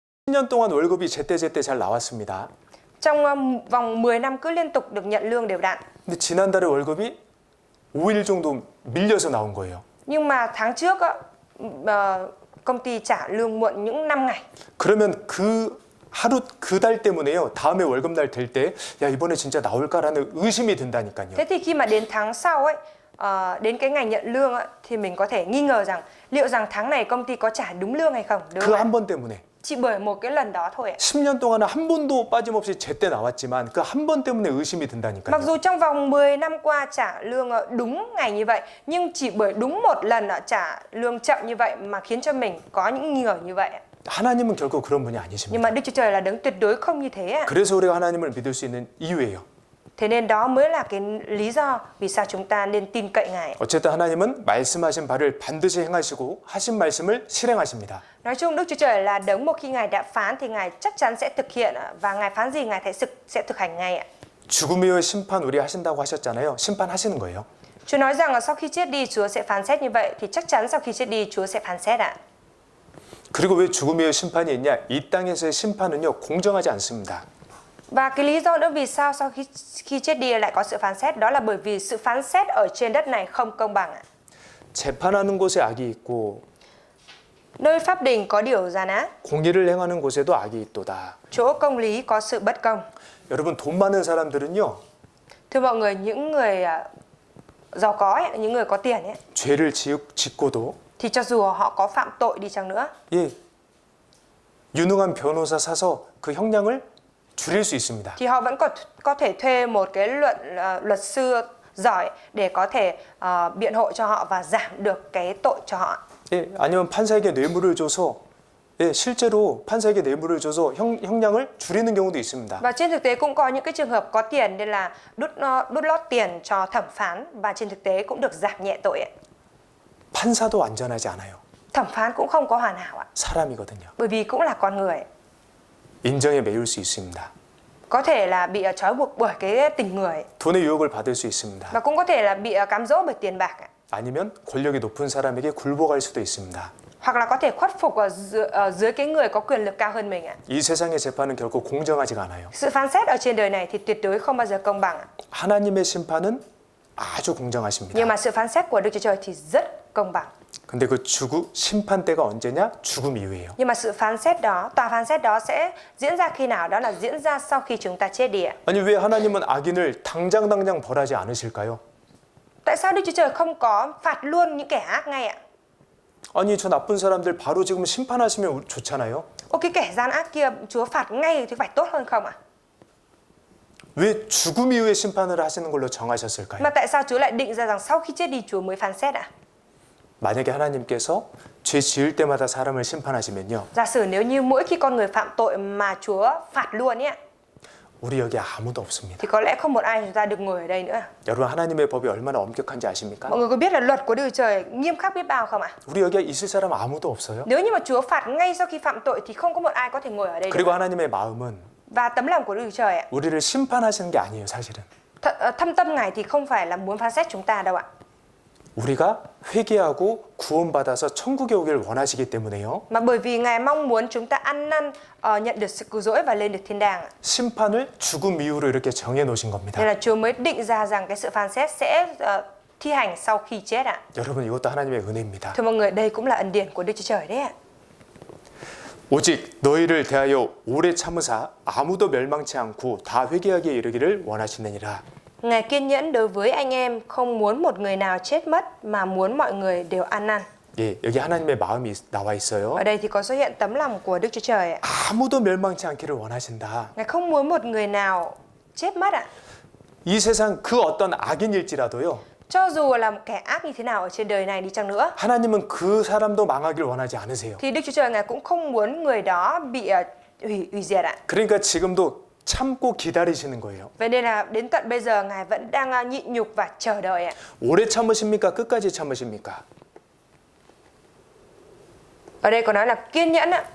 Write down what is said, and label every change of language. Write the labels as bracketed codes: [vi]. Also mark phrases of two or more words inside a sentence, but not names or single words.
[ko] 10년 동안 월급이 제때제때 잘 나왔습니다. [vi] Trong vòng 10 năm cứ liên tục được nhận lương đều đặn. [ko] 근데 지난달에 월급이 5일 정도 밀려서 나온 거예요. [vi] Nhưng mà tháng trước á, công ty trả lương muộn những 5 ngày. [ko] 그러면 그 달 때문에요. 다음에 월급날 될 때 야 이번에 진짜 나올까라는 의심이 든다니까요. [vi] Thế thì khi mà đến tháng sau ấy, đến cái ngày nhận lương ấy, thì mình có thể nghi ngờ rằng liệu rằng tháng này công ty có trả đúng lương hay không. Đúng [ko] 그 [vi] không ạ? [ko] 한 번 때문에. [vi] Chỉ bởi một cái lần đó thôi ạ. [ko] 10년 동안은 한 번도 빠짐없이 제때 나왔지만 그 한 번 때문에 의심이 든다니까요. [vi] Mặc dù trong vòng 10 năm qua trả lương đúng ngày như vậy, nhưng chỉ bởi đúng một lần trả lương chậm như vậy mà khiến cho mình có những nghi ngờ như vậy. [ko] 하나님은 결코 그런 분이 [vi] Nhưng [ko] 아니십니다. [vi] mà Đức Chúa Trời là đấng tuyệt đối không như thế ạ. [ko] 그래서 우리가 하나님을 믿을 수 있는 이유예요. [vi] Thế nên đó mới là cái lý do vì sao chúng ta nên tin cậy Ngài. [ko] 어쨌든 하나님은 말씀하신 바를 반드시 행하시고 하신 말씀을 실행하십니다. [vi] Nói chung Đức Chúa Trời là đấng một khi Ngài đã phán thì Ngài chắc chắn sẽ thực hiện và Ngài phán gì Ngài sẽ thực hành ngay ạ. [ko] 죽음 이후의 심판 우리 하신다고 하셨잖아요. 심판하시는 거예요. [vi] Chúa nói rằng là sau khi chết đi Chúa sẽ phán xét như vậy thì chắc chắn sau khi chết đi Chúa sẽ phán xét ạ. [ko] 그리고 왜 죽음 이후의 심판이 있냐? 이 땅에서의 심판은요 공정하지 않습니다. [vi] Và cái lý do nữa vì sao sau khi chết đi lại có sự phán xét đó là bởi vì sự phán xét ở trên đất này không công bằng ạ. [ko] 재판하는 곳에 악이 있고 [vi] Nơi pháp đình có điều gian ác, [ko] 공의를 행하는 곳에도 악이 있도다. [vi] chỗ công lý có sự bất công. [ko] 여러분 돈 많은 사람들은요 [vi] Thưa mọi người, những người giàu có ấy, những người có tiền ấy, [ko] 죄를 짓고도 [vi] thì cho dù họ có phạm tội đi chăng nữa [ko] 예 유능한 변호사 사서 그 형량을 줄일 수 있습니다. [vi] thì họ vẫn có thể thuê một cái luật sư giỏi để có thể biện hộ cho họ và giảm được cái tội cho họ. [ko] 예, 아니면 판사에게 뇌물을 줘서 예, 실제로 판사에게 뇌물을 줘서 형량을 줄이는 경우도 있습니다. [vi] Và trên thực tế cũng có những cái trường hợp có tiền nên là đút lót tiền cho thẩm phán và trên thực tế cũng được giảm nhẹ tội ấy. [ko] 판사도 완전하지 않아요. [vi] Thẩm phán cũng không có hoàn hảo ạ, [ko] 사람이거든요. [vi] bởi vì cũng là con người, [ko] 인정에 매일 수 있습니다. [vi] có thể là bị trói buộc bởi cái tình người [ko] 돈의 유혹을 받을 수 있습니다. [vi] và cũng có thể là bị cám dỗ bởi tiền bạc ạ. [ko] 아니면 권력이 높은 사람에게 굴복할 수도 있습니다. [vi] Hoặc là có thể khuất phục ở dưới cái người có quyền lực cao hơn mình ạ. [ko] 이 세상의 재판은 결코 공정하지가 않아요. [vi] Sự phán xét ở trên đời này thì tuyệt đối không bao giờ công bằng ạ. [ko] 하나님의 심판은 아주 [vi] Nhưng [ko] 공정하십니다. [vi] mà sự phán xét của Đức Chúa Trời thì rất công bằng. [ko] 근데 그 심판 때가 언제냐? 죽음 이후예요. [vi] Nhưng mà sự phán xét đó, tòa phán xét đó sẽ diễn ra khi nào? Đó là diễn ra sau khi chúng ta chết đi ạ. [ko] 아니 왜 하나님은 악인을 당장 벌하지 않으실까요? [vi] Tại sao Đức Chúa Trời không có phạt luôn những kẻ ác ngay ạ? [ko] 아니 저 나쁜 사람들 바로 지금 심판하시면 좋잖아요. [vi] Ô, cái kẻ gian ác kia Chúa phạt ngay thì phải tốt hơn không ạ? [ko] 왜 죽음 이후에 심판을 하시는 걸로 정하셨을까요? [vi] Mà tại sao Chúa lại định ra rằng sau khi chết đi Chúa mới phán xét ạ? [ko] 만약에 하나님께서 죄 지을 때마다 사람을 심판하시면요. [vi] Giả sử nếu như mỗi khi con người phạm tội mà Chúa phạt luôn ấy ạ, [ko] 우리 여기 아무도 없습니다. [vi] thì có lẽ không một ai chúng ta được ngồi ở đây nữa. [ko] 여러분 하나님의 법이 얼마나 엄격한지 아십니까? [vi] Mọi người có biết là luật của Đức Chúa Trời nghiêm khắc biết bao không ạ? [ko] 우리 여기 있을 사람 아무도 없어요. [vi] Nếu như mà Chúa phạt ngay sau khi phạm tội thì không có một ai có thể ngồi ở đây [ko] 그리고 [vi] được. [ko] 하나님의 마음은 [vi] Và tấm lòng của Đức Chúa Trời ạ, [ko] 우리를 심판하시는 게 아니에요, 사실은. [vi] thâm tâm Ngài thì không phải là muốn phán xét chúng ta đâu ạ. [ko] 우리가 회개하고 구원받아서 천국에 오길 원하시기 때문에요. [vi] Mà bởi vì Ngài mong muốn chúng ta ăn năn, nhận được sự cứu rỗi và lên được thiên đàng. [ko] 심판을 죽음 이후로 이렇게 정해 놓으신 겁니다. [vi] Nên là Chúa mới định ra rằng cái sự phán xét sẽ thi hành sau khi chết ạ. [ko] 여러분 이것도 하나님의 은혜입니다. [vi] Thưa mọi người, đây cũng là ân điển của Đức Chúa Trời đấy ạ. [ko] 오직 너희를 대하여 오래 참으사 아무도 멸망치 않고 다 회개하기에 이르기를 원하시느니라. [vi] Ngài kiên nhẫn đối với anh em, không muốn một người nào chết mất mà muốn mọi người đều ăn năn. [ko] 예, 여기 하나님의 마음이 나와 있어요. [vi] Ở đây thì có xuất hiện tấm lòng của Đức Chúa Trời ạ. [ko] 아무도 멸망치 않기를 원하신다. [vi] Ngài không muốn một người nào chết mất ạ. [ko] 이 세상 그 어떤 악인일지라도요. [vi] Cho dù là một kẻ ác như thế nào ở trên đời này đi chăng nữa, [ko] 하나님은 그 사람도 망하길 원하지 않으세요. [vi] thì Đức Chúa Trời Ngài cũng không muốn người đó bị hủy diệt ạ. [ko] 그러니까 지금도 참고 기다리시는 거예요. [vi] Vậy nên là đến tận bây giờ Ngài vẫn đang nhịn nhục và chờ đợi ạ. [ko] 오래 참으십니까? 끝까지 참으십니까? [vi] Ở đây có nói là kiên nhẫn ạ.